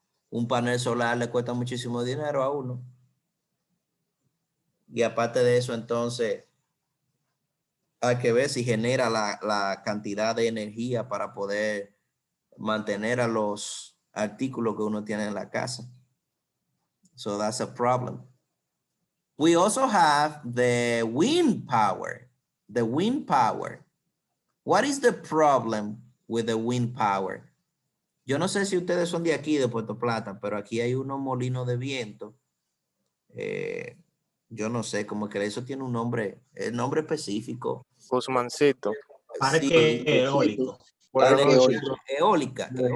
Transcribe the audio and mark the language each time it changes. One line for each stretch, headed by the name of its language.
Spanish: Un panel solar le cuesta muchísimo dinero a uno. Y aparte de eso, entonces, hay que ver si genera la cantidad de energía para poder mantener a los artículos que uno tiene en la casa.
English: So that's a problem. We also have the wind power. The wind power. What is the problem with the wind power?
Spanish: Yo no sé si ustedes son de aquí, de Puerto Plata, pero aquí hay unos molinos de viento. Yo no sé, como que eso tiene un nombre, el nombre específico. Guzmancito. Parque Sí, eólico. parque Parque eólica.